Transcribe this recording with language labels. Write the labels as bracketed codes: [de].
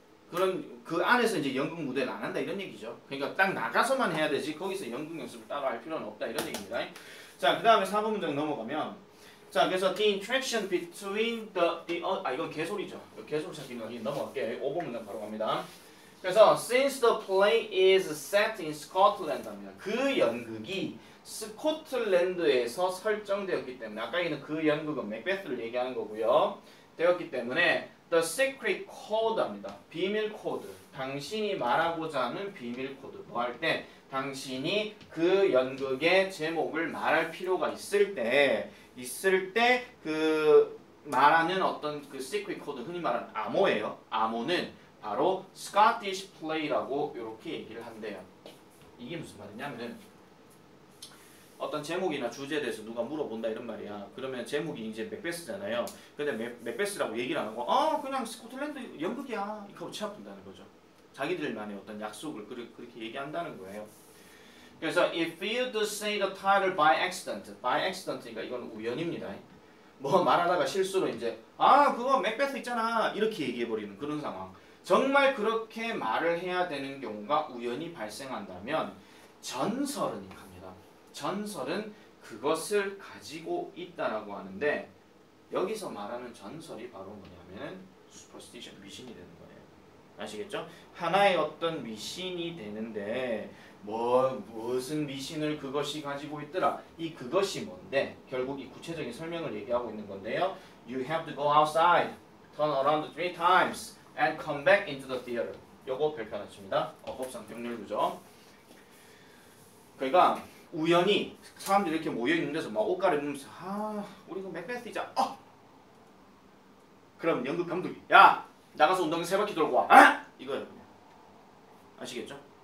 [ko] 그런 그 안에서 이제 연극 무대를 안 한다 이런 얘기죠. 그러니까 딱 나가서만 해야 되지 거기서 연극 연습을 따로 할 필요는 없다 이런 얘기입니다. 자, 그 다음에 4번 문장 넘어가면 자, 그래서 [en] the interaction between [ko] 이건 개소리죠. 개소리 찾기는 넘어갈게요. 5번 문장 바로 갑니다. 그래서 [en] since the play is set in Scotland [ko] 합니다. 그 연극이 스코틀랜드에서 설정되었기 때문에 아까 있는 그 연극은 맥베스를 얘기하는 거고요. 되었기 때문에 [en] the secret code [ko] 합니다. 비밀 코드. 당신이 말하고자 하는 비밀 코드. 뭐 할 때 당신이 그 연극의 제목을 말할 필요가 있을 때 그 말하는 어떤 그 [en] secret code [ko] 흔히 말하는 암호예요. 암호는 바로 Scottish play라고 이렇게 얘기를 한대요. 이게 무슨 말이냐면은 어떤 제목이나 주제에 대해서 누가 물어본다 이런 말이야. 그러면 제목이 이제 맥베스잖아요. 근데 맥베스라고 얘기를 안 하고 그냥 스코틀랜드 연극이야 이거 취합한다는 거죠. 자기들만의 어떤 약속을 그렇게 얘기한다는 거예요. 그래서 [en] if you do say the title by accident니까 [ko] 이건 우연입니다. 뭐 말하다가 실수로 이제 그거 맥베스 있잖아 이렇게 얘기해버리는 그런 상황. 정말 그렇게 말을 해야 되는 경우가 우연히 발생한다면 전설은 갑니다. 전설은 그것을 가지고 있다라고 하는데 여기서 말하는 전설이 바로 뭐냐면 superstition, 미신이 되는 거예요. 아시겠죠? 하나의 어떤 미신이 되는데 무슨 미신을 그것이 가지고 있더라. 이 그것이 뭔데? 결국 이 구체적인 설명을 얘기하고 있는 건데요. [en] You have to go outside, turn around 3 times, and come back into the theater. [ko] 요거 별표하십니다. 어법상 병렬구죠. 그러니까 우연히 사람들이 이렇게 모여 있는 데서 막 옷 갈아입으면서 우리 그 맥베스이자 그럼 연극 감독이 야 나가서 운동장 3바퀴 돌고 와. 이거예요. 아시겠죠?